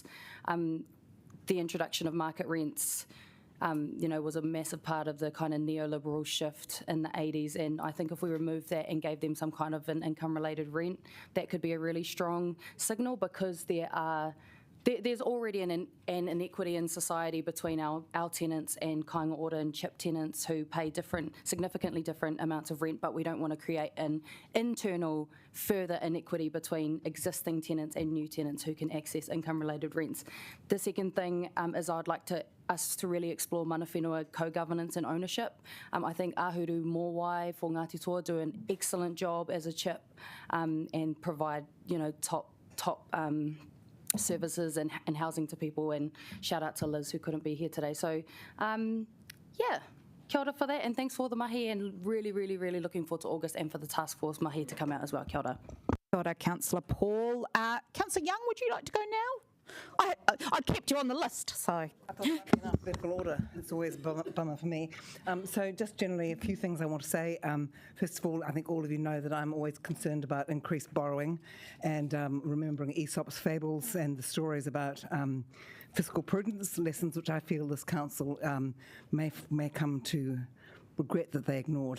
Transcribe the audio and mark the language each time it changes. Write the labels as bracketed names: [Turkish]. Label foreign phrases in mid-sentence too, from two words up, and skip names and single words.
[English] The introduction of market rents was a massive part of the kind of neoliberal shift in the 80s, and I think if we removed that and gave them some kind of an income-related rent, that could be a really strong signal, because there's already an inequity in society between our tenants and kāinga ora and chip tenants who pay significantly different amounts of rent, but we don't want to create an internal further inequity between existing tenants and new tenants who can access income-related rents. The second thing is I'd like us to really explore [Māori] mana whenua [English] co-governance and ownership. I think Ahuru Mōwai for Ngāti Toa do an excellent job as a chip and provide top services and housing to people, and shout out to Liz who couldn't be here today. So [Māori] kia ora [English] for that, and thanks for the mahi, and really, really, really looking forward to August and for the task force mahi to come out as well. [Māori] Kia ora. Kia ora, [English] Councillor Paul. Councillor Young, would you like to go now? I kept you on the list, so. I thought in alphabetical order. It's always a bummer for me. So just generally a few things I want to say. First of all, I think all of you know that I'm always concerned about increased borrowing, and remembering Aesop's fables and the stories about fiscal prudence, lessons which I feel this council may come to regret that they ignored.